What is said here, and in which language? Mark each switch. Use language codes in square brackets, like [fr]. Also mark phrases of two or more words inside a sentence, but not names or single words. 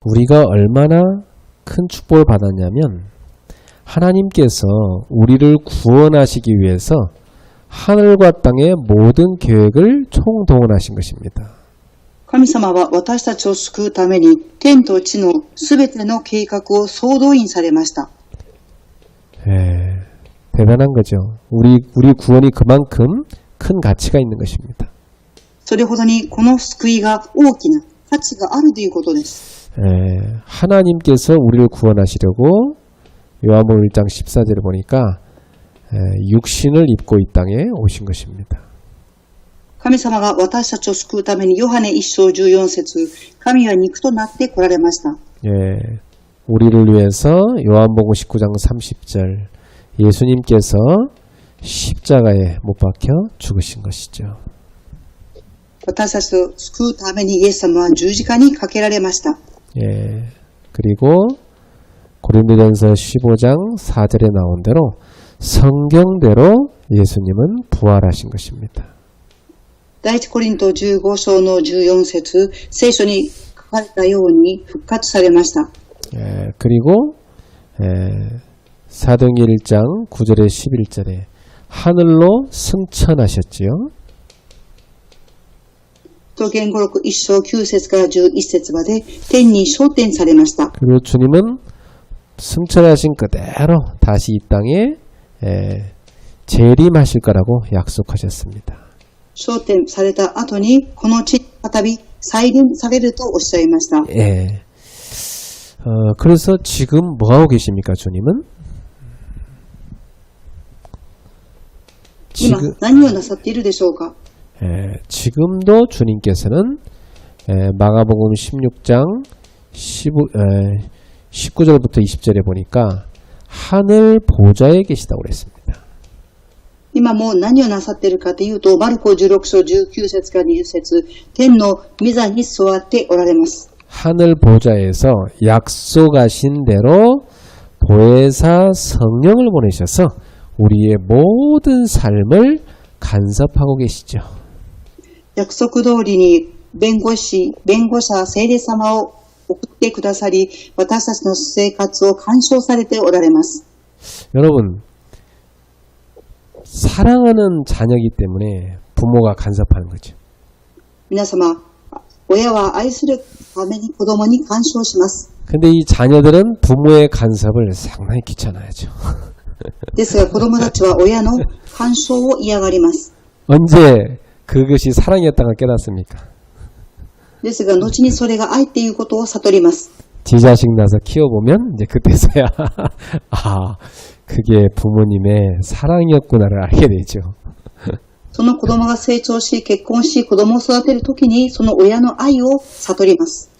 [ko] 우리가 얼마나 큰 축복을 받았냐면 하나님께서 우리를 구원하시기 위해서 하늘과 땅의 모든 계획을 총동원하신 것입니다. [ja] 神様は私たちを救うために天と地のすべての計画を総動員されました。 [ko] 대단한 거죠. 우리 구원이 그만큼 큰 가치가 있는 것입니다. [ja] それほどにこの救いが大きな価値があるということです。 [ko] 하나님께서 우리를 구원하시려고 요한복음 1장 14절을 보니까 육신을 입고 이 땅에 오신 것입니다. [ja] 神様が私たちを救うためにヨハネ1章14節神は肉となって来られました。 [ko] 우리를 위해서 요한복음 19장 30절 예수님께서 십자가에 못 박혀 죽으신 것이죠. [ja] 私たちを救うためにイエス様は十字架にかけられました。 [ko] 그리고 고린도전서 15장 4절에 나온 대로 성경대로 예수님은 부활하신 것입니다. [ja] 第一コリント15章の14節聖書に書かれたように復活されました。 [ko] 그리고 사도행전 1장 9절에 11절에 하늘로 승천하셨지요. [ja] 東言語録1章9節から11節まで天に昇天されました。 [ko] 그리고 주님은 승천하신 그대로 다시 이 땅에 재림하실 거라고 약속하셨습니다. [ja] 昇天された後にこの地に再び再臨されるとおっしゃいました。 [ko] 그래서 지금 뭐 하고 계십니까, 주님은? [ja] 今何をなさっているでしょうか。 [ko] 지금도 주님께서는 마가복음 16장 19절부터 20절에 보니까 하늘 보좌에 계시다고 그랬습니다. [ja] 今も何をなさっているかというと、マルコ16章19節から20節天の御座に座っておられます。 [ko] 하늘 보좌에서 약속하신 대로 보혜사 성령을 보내셔서 우리의 모든 삶을 간섭하고 계시죠. [ja] 約束通りに弁護者、聖霊様を送ってくださり、私たちの生活を干渉されておられます。 [ko] 여러분, 사랑하는 자녀이기 때문에 부모가 간섭하는 거죠. [ja] 皆様、親は愛するために子供に干渉します。 [ko] 근데 이 자녀들은 부모의 간섭을 상당히 귀찮아하죠. [ja] ですが子供たちは親の干渉を嫌がります。 [ko] 언제 그것이 사랑이었다가 깨닫습니까? [ja] ですが後にそれが愛っていうことを悟ります。 [ko] 지 자식 낳아서 키워보면 이제 그때서야 아, 그게 부모님의 사랑이었구나를 알게 되죠. [ja] その子供が成長し、結婚し、子供を育てるときにその親の愛を悟ります。